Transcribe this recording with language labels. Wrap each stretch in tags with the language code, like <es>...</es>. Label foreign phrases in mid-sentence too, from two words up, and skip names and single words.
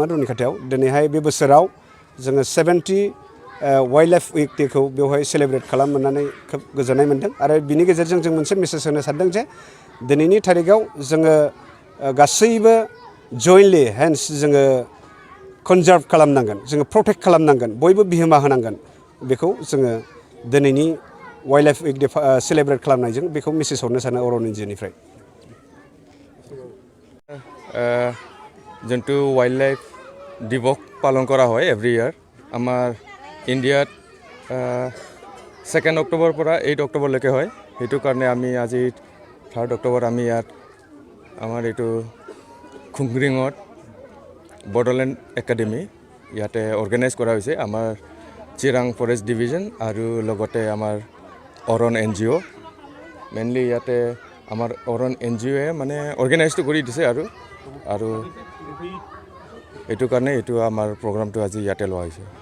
<brx>रुनिखाथायाव दिनैहाय बे बोसोराव जोङो 70</brx> <en>wildlife week day</en> <brx>बेवहाय सेलेब्रेट खालाम मोननानै खोब गोजोननाय मोन्दों आरो बिनि गेजेरजों जों मोनसे मेसेज होनो सानदों जे दिनैनि थारिखआव जोङो गासैबो</brx> <en>jointly hands</en> <brx>जोङो कनजार्भ खालामनांगोन जोङो प्रटेक्ट खालामनांगोन बयबो बिहोमा होनांगोन बेखौ जोङो दिनैनि</brx> <en>wildlife week day</en> <brx>सेलेब्रेट खालामनायजों बेखौ मेसेज हरनो सानो अरन NGOनिफ्राय</brx> <as>যোনটো वाइल्डलाइफ दिवस पालन কৰা হয়</as> <en>every year</en> <as>আমাৰ ইণ্ডিয়াত 2 অক্টোবৰ পৰা 8 অক্টোবৰলৈকে হয় সেইটো কাৰণে আমি আজি 3 অক্টোবৰ আমি ইয়াত আমাৰ এইটো খুংগ্ৰিঙত বডলেণ্ড একাডেমি ইয়াতে অৰ্গেনাইজ কৰা হৈছে আমাৰ চিৰাং ফৰেষ্ট ডিভিজন আৰু লগতে আমাৰ অৰণ NGO মেইনলি ইয়াতে আমাৰ অৰণ NGOয়ে মানে অৰ্গেনাইজটো কৰি দিছে আৰু এইটো কাৰণে এইটো আমাৰ প্ৰগ্ৰামটো আজি ইয়াতে লোৱা হৈছে</as>